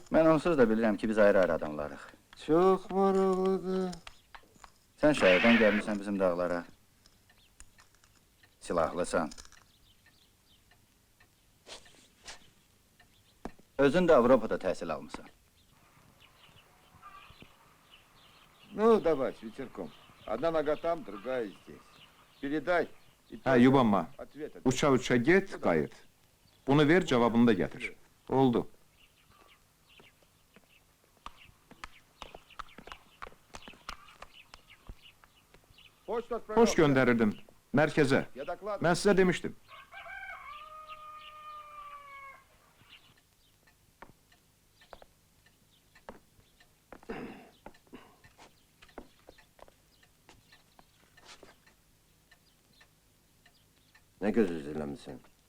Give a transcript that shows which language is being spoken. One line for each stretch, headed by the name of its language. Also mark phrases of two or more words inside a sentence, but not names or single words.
Azerbaijani: Mən onsuz da bilirəm ki, biz ayrı-ayrı adamlarıq. Çox maraqlıdır. Sən şəhərdən gəlmirsən bizim dağlara. Silahlısan. Özün də Avropada təhsil almısan.
Russian: Ну, давай, с ветерком. Одна нога там, другая здесь. Передай. И
Azerbaijani: Hə,
Russian: тоже
Azerbaijani: yubanma.
Russian: ответ от-
Azerbaijani: Uça-uça get, qayıt. Bunu ver, cavabını da gətir. Oldu.
Russian: Почту отправлял.
Azerbaijani: Poş göndərirdim. Mərkəzə.
Russian: Я докладываю.
Azerbaijani: Mən sizə demişdim. Nə göz üzürləmisən?